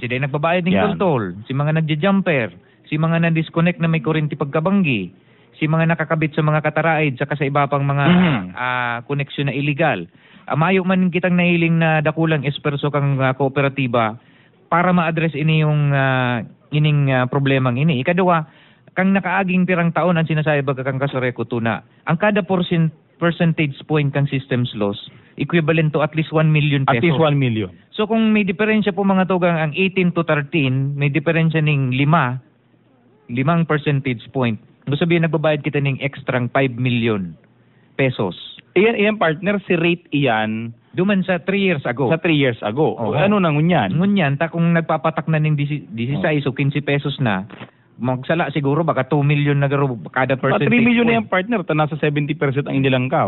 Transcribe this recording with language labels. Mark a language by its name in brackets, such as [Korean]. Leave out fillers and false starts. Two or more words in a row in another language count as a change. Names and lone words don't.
[Bikol] Si day nagbabayad ng tol, si mga nagja-jumper, si mga na-disconnect na may kuryente pagkabanggi, si mga nakakabit sa mga kataraid saka sa iba pang mga koneksyon na illegal. Mayo man kitang nahiling na dakulang esperso kang kooperatiba para ma-address ini yung ining problemang ini. Ikaduwa, kang nakaaging pirang taon ang sinasabi baga kang Kasureko 2 na ang kada [English] percentage point [Bikol] kang [English] systems loss equivalent to at least 1 million pesos. At least 1 million. [Bikol] So kung may diferensya po mga tugang ang 18 to 13, may diferensya ng 5, 5 [English] percentage point. [Bikol] Gusto sabihin, nagbabayad kita ng extrang 5 [English] million pesos. [Bikol] Iyan partner, si rate iyan Duman sa 3 [English] years ago. [Bikol] sa 3 [English] years ago. [Bikol] Oo. Ano nang ngunyan? Ngunyan, kung nagpapatak na ng 16 o 15 pesos na, magsala siguro baka 2 million na garo kada Mga percentage 3 million na point. yung partner, nasa 70% ang inilangkaw.